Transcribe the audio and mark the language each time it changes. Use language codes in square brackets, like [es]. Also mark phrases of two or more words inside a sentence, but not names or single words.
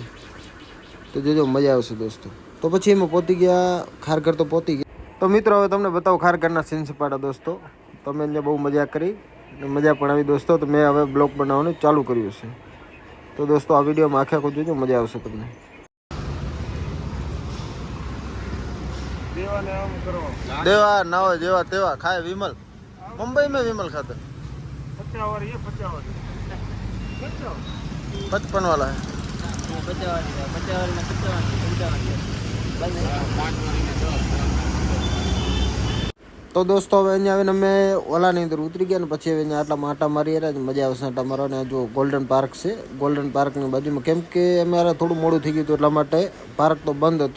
[gu] તો જોજો, મજા આવશે દોસ્તો. તો પછી અમે પહોંચી ગયા ખારઘર. તો પહોંચી ગયા. તો મિત્રો હવે તમને બતાવો ખારઘરના સીન સપાટા દોસ્તો. તમે અહીંયા બહુ મજા કરી અને મજા પણ આવી દોસ્તો. તો મેં હવે બ્લોગ બનાવવાનું ચાલુ કર્યું છે. તો દોસ્તો આ વિડીયોમાં આખો જોજો, મજા આવશે તમને. [hi] देवा ना हो जेवा तेवा खाए विमल मुंबई में विमल खाते 55 वाला है। [gu] તો દોસ્તો હવે અહીંયા આવીને અમે ઓલાની અંદર ઉતરી ગયા ને પછી હવે અહીંયા આટલા આટા મારી રહ્યા. મજા આવશે આટા મારવાને. જો ગોલ્ડન પાર્ક છે, ગોલ્ડન પાર્કની બાજુમાં. કેમ કે અમારે થોડું મોડું થઈ ગયું હતું એટલા માટે પાર્ક તો બંધ હતો.